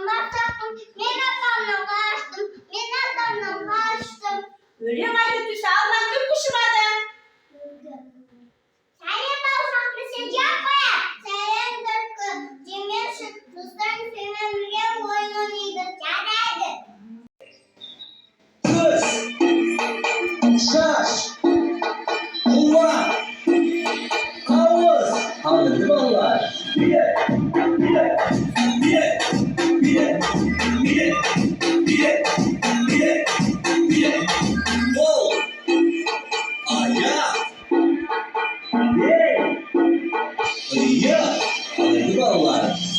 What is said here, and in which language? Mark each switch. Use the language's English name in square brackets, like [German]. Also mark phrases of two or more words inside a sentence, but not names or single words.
[Kazakh] Мен атамнан қаштым. Өлең айтып жүрсе, алдынан түлкі шығады. Сәлем бауырсақ, мен сені жеп қоям. Сәлем түлкі, жемеші. Достарым сенімен бірге ойын ойнайды. Жарайды. [Turkish] Kız, şaş, kulak, havuz, anladın vallahi. Bir, bol, ayak, iya, anladın vallahi.